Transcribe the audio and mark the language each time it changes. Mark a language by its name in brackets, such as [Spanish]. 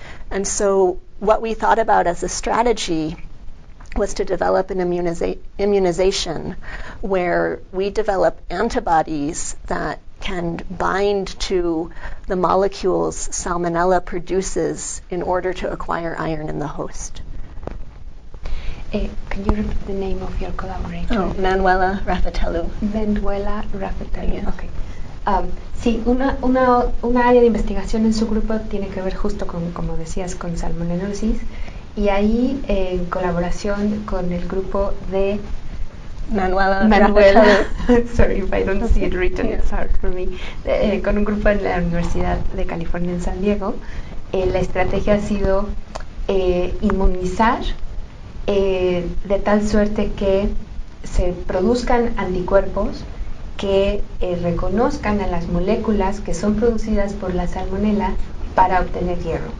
[English] And so what we thought about as a strategy was to develop an immunization where we develop antibodies that can bind to the molecules salmonella produces in order to acquire iron in the host. Can you repeat the name of your collaborator? Oh, Manuela Rafatellu. Manuela Rafatellu. Yes. Okay. [Spanish] Sí, una área de investigación en su grupo tiene que ver justo con, como decías, con salmonellosis, y ahí en colaboración con el grupo de Manuela. [English] Sorry if I don't see it written, it's hard for me. [Spanish] Con un grupo en la Universidad de California en San Diego, la estrategia ha sido inmunizar de tal suerte que se produzcan anticuerpos que reconozcan a las moléculas que son producidas por la salmonela para obtener hierro.